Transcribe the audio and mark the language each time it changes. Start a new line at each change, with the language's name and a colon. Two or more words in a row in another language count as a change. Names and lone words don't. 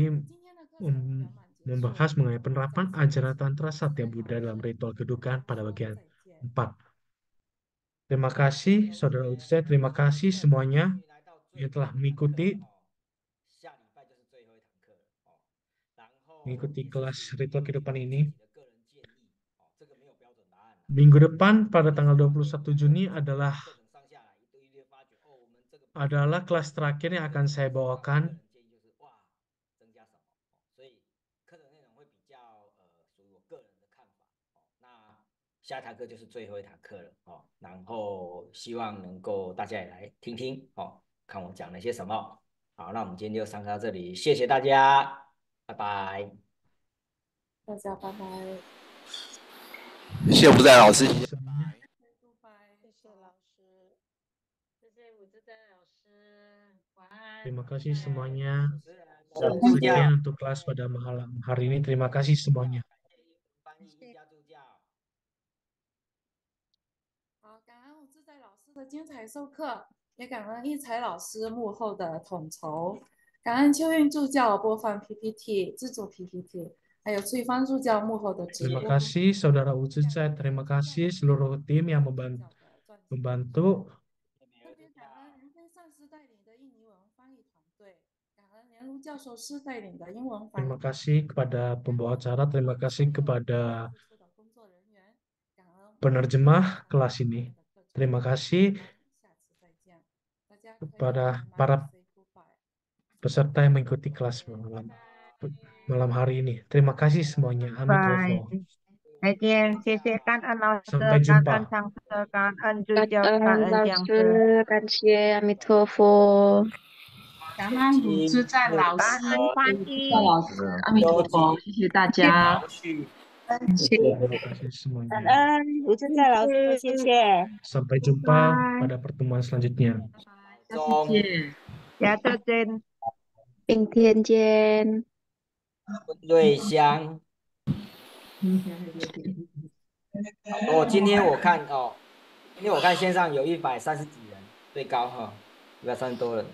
Chinese: 今天的课程圆满结束，
Indonesian: membahas mengenai
Chinese: 我们
Indonesian: penerapan
Chinese: 再次
Indonesian: ajaran
Chinese: 请
Indonesian: Tantra 4 Satya
Chinese: 位
Indonesian: Buddha
Chinese: 老
Indonesian: dalam
Chinese: 师
Indonesian: ritual
Chinese: 跟
Indonesian: kedukaan
Chinese: 大
Indonesian: pada
Chinese: 家说
Indonesian: bagian
Chinese: 再见。 4.
Indonesian: Terima kasih saudara Uzi Tsai, terima kasih semuanya yang telah mengikuti
Chinese: 下礼拜就是最后一堂课了然后
Indonesian: mengikuti
Chinese: 也是
Indonesian: kelas
Chinese: 属于
Indonesian: ritual
Chinese: 你
Indonesian: kehidupan
Chinese: 自
Indonesian: ini.
Chinese: 己的个人建议这个没有标准答案
Indonesian: Minggu depan pada tanggal 21 Juni adalah
Chinese: 课程上下来一对一对发觉我们这个
Indonesian: adalah kelas terakhir yang akan saya
Chinese: 个
Indonesian: bawakan.
Chinese: 人建议就是哇增加什么所以课程内容会比较属于我个人的看法那下一堂课就是最后一堂课了然后希望能够大家也来听听看我讲了些什么。好，那我们今天就上课到这里，谢谢大家，拜拜。大家拜拜。谢谢吴在老师，
Indonesian: Terima kasih semuanya.
Chinese: 谢谢老师，谢谢武志珍老师，晚安。
Indonesian: Terima kasih semuanya.
Chinese: 助
Indonesian: Sekian untuk kelas pada malam hari ini. Terima kasih semuanya.
Chinese: 好，感恩武志在老师的精彩授课，也感恩一才老师幕后的统筹，感恩秋韵助教播放 PPT、制作 PPT， 还有翠芳助教幕后的直
Indonesian: Terima
Chinese: 播。
Indonesian: kasih saudara Uzi Tsai, terima kasih seluruh tim yang membantu.
Chinese: 特别感恩林飞上师带领的印尼文翻译团队，感恩连如教授师带领的英文翻译
Indonesian: Terima kasih kepada pembawa acara, terima kasih kepada
Chinese: 工作人员，感恩
Indonesian: penerjemah kelas ini. Terima kasih
Chinese: 下次再见，大家可以
Indonesian: kepada
Chinese: 慢慢
Indonesian: para
English: say goodbye。
Indonesian: peserta yang mengikuti kelas malam hari ini. Terima kasih semuanya. Amitofo.
Chinese: 再见，谢谢，感恩老师，
Indonesian: Sampai
Chinese: 感
Indonesian: jumpa.
Chinese: 恩上师，感恩助感教，感恩老恩讲师，师，感谢阿弥陀佛，感恩武志在老感师，恩欢在喜。老师，阿弥陀佛，谢谢大家。
Indonesian: Terima kasih
Chinese: 感
Indonesian: semuanya.
Chinese: 恩武志在老师，谢谢，
Indonesian: Sampai jumpa pada pertemuan selanjutnya.
Chinese: 下次见。下次见。明天见。瑞香，今天我看今天我看线上有130几人，最高130多人。